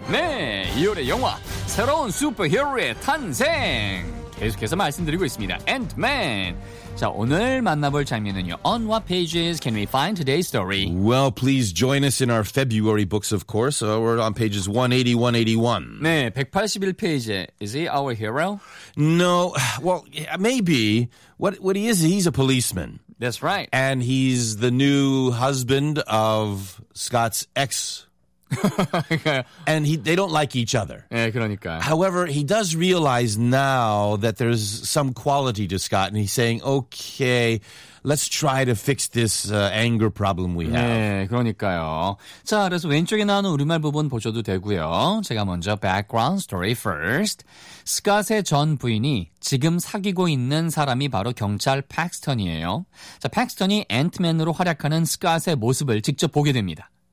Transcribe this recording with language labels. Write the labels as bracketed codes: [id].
[ko] 네, 2월의 영화 새로운 슈퍼히어로의 탄생. 계속해서 말씀드리고 있습니다. [en] Ant-Man. [ko] 자, 오늘 만나볼 장면은요. [en] On what pages can we find today's story? Well, please join us in our February books, of course. So we're on pages 180, 181. [ko] 네, 181페이지에. [en] Is he our hero? No. Well, maybe. What he is, he's a policeman. That's right. And he's the new husband of Scott's ex. And they don't like each other. [ko] 예, 그러니까. [en] However, he does realize now that there's some quality to Scott, and he's saying, okay, let's try to fix this anger problem we have. [ko] 예, 그러니까요. 자, 그래서 왼쪽에 나오는 우리말 부분 보셔도 되고요. 제가 먼저 [en] background story first. [ko] Scott의 전 부인이 지금 사귀고 있는 사람이 바로 경찰 Paxton이에요. 자, Paxton이 Ant-Man으로 활약하는 Scott의 모습을 직접 보게 됩니다.